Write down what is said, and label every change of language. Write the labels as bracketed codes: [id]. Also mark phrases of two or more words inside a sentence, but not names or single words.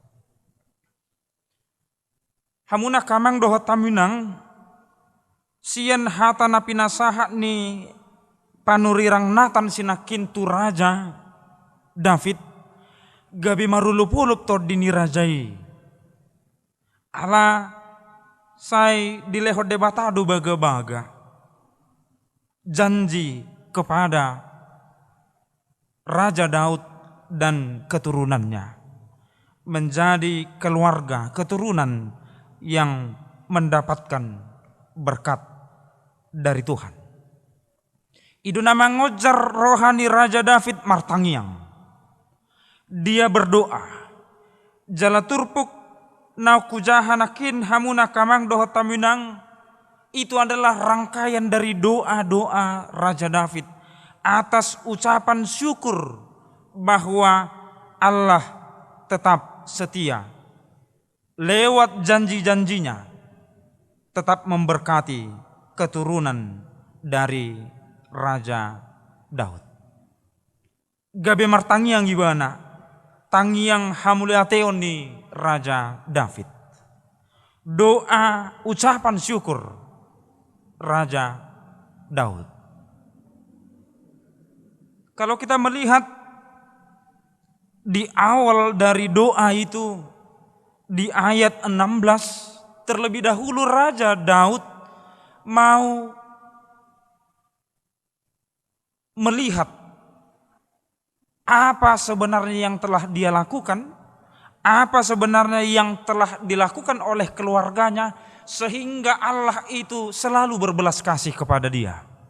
[bbc] Hamuna kamang doho taminang sian hata na pinasahat ni panurirang natan sinakin tu Raja David gabi marulup-ulup to dini rajai. Ala sai dilehot debatado baga-baga. [id] Janji kepada Raja Daud dan keturunannya. Menjadi keluarga keturunan yang mendapatkan berkat dari Tuhan. [bbc] Itu nama ngojar rohani Raja David martangiang. [id] Dia berdoa, [bbc] jala turpuk nau kujahanakin hamuna kamang doho taminang. [id] Itu adalah rangkaian dari doa-doa Raja David atas ucapan syukur bahwa Allah tetap setia. Lewat janji-janjinya tetap memberkati keturunan dari Raja Daud. [bbc] Gabe martangiang gimana? Tangiang hamuliateon ni Raja David. [id] Doa ucapan syukur Raja Daud. Kalau kita melihat di awal dari doa itu di ayat 16 terlebih dahulu Raja Daud mau melihat apa sebenarnya yang telah dia lakukan, apa sebenarnya yang telah dilakukan oleh keluarganya sehingga Allah itu selalu berbelas kasih kepada dia.